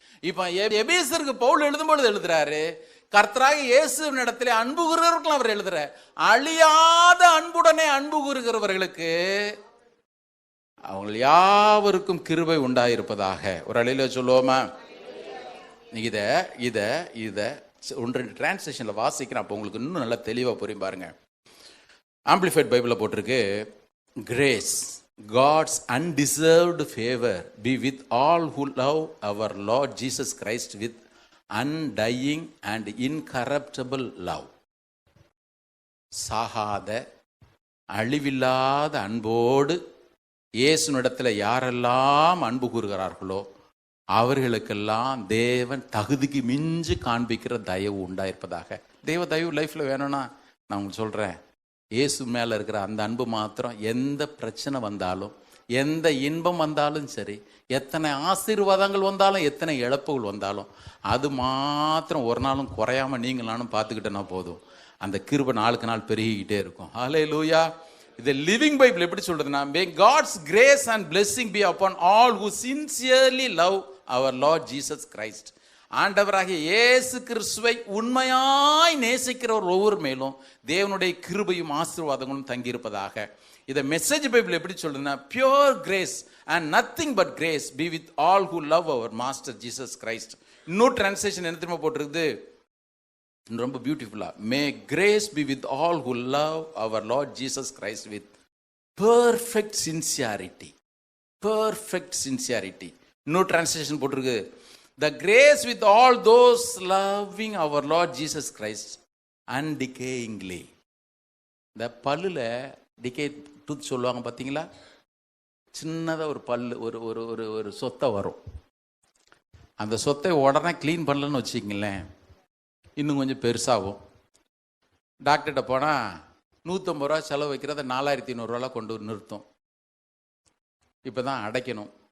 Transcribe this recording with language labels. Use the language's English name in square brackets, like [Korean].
[Tamil] இப்ப எபேசருக்கு பவுல் எழுதும்போது எழுதுறாரு, கர்த்தராகிய இயேசுவின் இடத்திலே அன்பு கூறுகிறவர்கள் அவர் எழுதுற, அழியாத அன்புடனே அன்பு கூறுகிறவர்களுக்கு அவங்க யாவருக்கும் கிருபை உண்டாயிருப்பதாக. ஒரு அழியில சொல்லுவோமா? இத இத இத ஒன்று டிரான்ஸ்லேஷன்ல வாசிக்கிறேன், அப்போ உங்களுக்கு இன்னும் நல்லா தெளிவா புரியும் பாருங்க. ஆம்பிளிஃபைட் பைபிள்ல போட்டிருக்கு, [English] Grace, God's undeserved favor be with all who love our Lord Jesus Christ with undying and incorruptible love. [Tamil] சாகாத அழிவில்லாத அன்போடு இயேசுனிடத்தில் யாரெல்லாம் அன்பு கூறுகிறார்களோ அவர்களுக்கெல்லாம் தேவன் தகுதிக்கு மிஞ்சி காண்பிக்கிற தயவு உண்டாயிருப்பதாக. தேவ தயவு லைஃப்ல வேணும்னா நான் உங்களுக்கு சொல்றேன், இயேசு மேல இருக்கிற அந்த அன்பு மாத்திரம் எந்த பிரச்சனை வந்தாலும், எந்த இன்பம் வந்தாலும் சரி, எத்தனை ஆசீர்வாதங்கள் வந்தாலும், எத்தனை இழப்புகள் வந்தாலும், அது மாத்திரம் ஒரு நாளும் குறையாம நீங்க நானும் பார்த்துக்கிட்டேன்னா போதும், அந்த கிருபை நாளுக்கு நாள் பெருகிக்கிட்டே இருக்கும். ஹல்லேலூயா. இது லிவிங் பைபிள் எப்படி சொல்றதுன்னா, [English] may God's grace and blessing be upon all who sincerely love our Lord Jesus Christ. [Tamil] ஆண்டவராகிய இயேசு கிறிஸ்துவை உண்மையாய் நேசிக்கிற ஒவ்வொரு மேலும் தேவனுடைய கிருபையும் ஆசீர்வாதங்களும் தங்கியிருப்பதாக. இதை மெசேஜ் பைபிள் எப்படி சொல்றதுன்னா, [English] Pure grace and nothing but grace be with all who love our master Jesus Christ. [Tamil] இன்னொரு டிரான்ஸ்லேஷன் என்ன தெரியுமா போட்டிருக்குது, ரொம்ப பியூட்டிஃபுல்லா, [English] May grace be with all who love our Lord Jesus Christ with perfect sincerity. Perfect sincerity. [Tamil] இன்னொரு translation போட்டிருக்கு, [English] the grace with all those loving our Lord Jesus Christ undecayingly. [Tamil] இந்த பல்லுல டிகே டூத் சொல்லுவாங்க பார்த்தீங்களா, சின்னதாக ஒரு பல்லு ஒரு ஒரு ஒரு ஒரு சொத்தை வரும். அந்த சொத்தை உடனே க்ளீன் பண்ணலன்னு வச்சுக்கிங்களேன், இன்னும் கொஞ்சம் பெருசாகும். டாக்டர்கிட்ட போனால் 150 ரூபா செலவு வைக்கிறத 4500 கொண்டு நிறுத்தும். இப்போ தான் அடைக்கணும்.